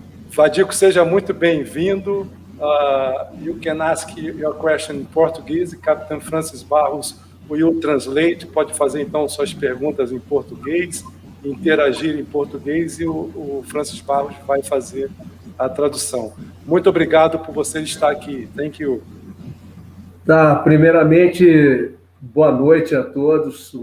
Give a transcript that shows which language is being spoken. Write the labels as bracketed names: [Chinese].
[Portuguese] Vadico, seja muito bem-vindo. [English] You can ask your question in Portuguese. Capitão Francis Barros will translate. [Portuguese] Pode fazer, então, suas perguntas em português, interagir em português, e o Francis Barros vai fazer a tradução. Muito obrigado por você estar aqui. [English] Thank you. [Portuguese] Tá, primeiramente, boa noite a todos.